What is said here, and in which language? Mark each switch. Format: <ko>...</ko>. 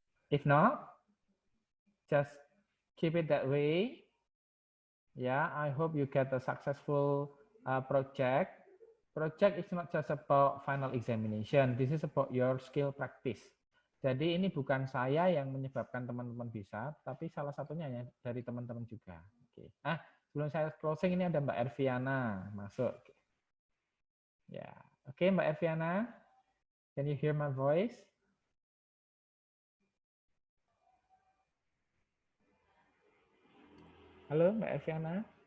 <en>If not, just keep it that way. Yeah, I hope you get a successful project. Project is not just about final examination. This is about your skill practice.</en> <id>Jadi ini bukan saya yang menyebabkan teman-teman bisa, tapi salah satunya ya dari teman-teman juga. Oke. Sebelum saya closing ini ada Mbak Erviana masuk. Ya, oke</id> <en>Mbak Erviana, can you hear my voice?</en> <id>Halo Mbak Erviana.</id>